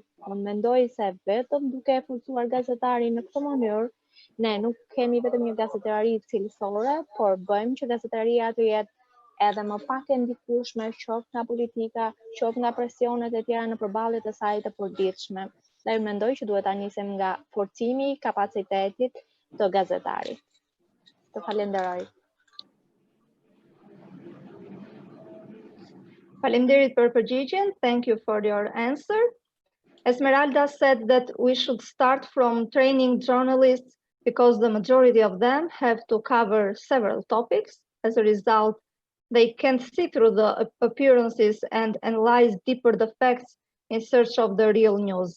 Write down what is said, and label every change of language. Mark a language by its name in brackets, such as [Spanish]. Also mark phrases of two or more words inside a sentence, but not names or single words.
[Albanian] Unë mendoj se vetëm duke forcuar gazetarin në këtë mënyrë, ne nuk kemi vetëm një gazetari cilësore, por bëjmë që gazetaria të jetë edhe më pak e ndikueshme, qoftë nga politika, qoftë nga presionet e tjera në përballje të saj të përditshme. Dhe mendoj që duhet ta nisim nga forcimi i kapacitetit të gazetarit. Të falenderoj. Faleminderit për përgjigjen. [English] Thank you for your answer. Esmeralda said that we should start from training journalists because the majority of them have to cover several topics. As a result, they can't see through the appearances and analyze deeper the facts in search of the real news.